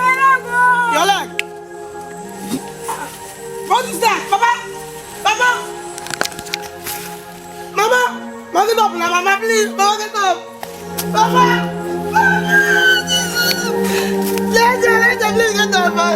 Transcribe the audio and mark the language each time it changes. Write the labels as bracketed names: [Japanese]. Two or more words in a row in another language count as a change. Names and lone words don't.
[English] Your leg. What is that? Papa? Papa? Mama? Mama, get up now, Mama, please. Mama, get up. Papa? Let her please get up.